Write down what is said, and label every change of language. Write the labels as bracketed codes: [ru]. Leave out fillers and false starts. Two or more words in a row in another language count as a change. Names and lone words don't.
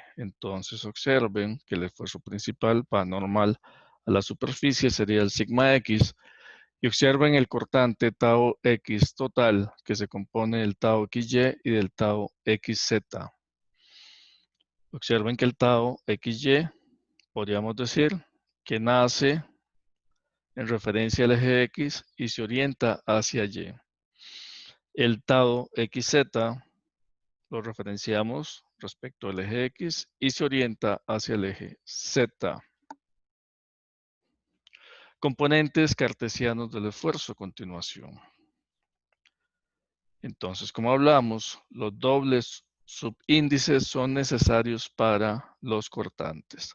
[es] Entonces observen que el esfuerzo principal para normal a la superficie sería el sigma X y observen el cortante tau X total que se compone del tau XY y del tau XZ. Observen que el tau XY podríamos decir que nace en referencia al eje X y se orienta hacia Y. El tau XZ lo referenciamos respecto al eje X y se orienta hacia el eje Z. Componentes cartesianos del esfuerzo a continuación. Entonces, como hablamos, los dobles subíndices son necesarios para los cortantes.